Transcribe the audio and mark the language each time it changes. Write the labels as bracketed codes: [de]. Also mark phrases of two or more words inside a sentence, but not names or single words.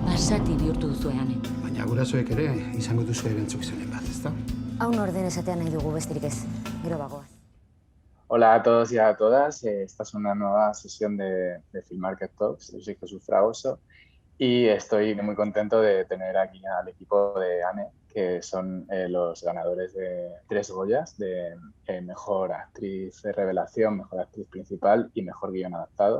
[eu] Zati bihurtu duzu Ane. Baina gurasoek ere izango duzu erantzukizunen bat, ezta? Hau norden esatea nahi dugu besterik ez. Gero bagoaz. [es] Hola a todos y a todas. Esta es una nueva sesión de Film Market Talks. Yo soy Jesús Fragoso y estoy muy contento de tener aquí al equipo de ANE, que son los ganadores de 3 Goyas, de Mejor Actriz de Revelación, Mejor Actriz Principal y Mejor Guión Adaptado.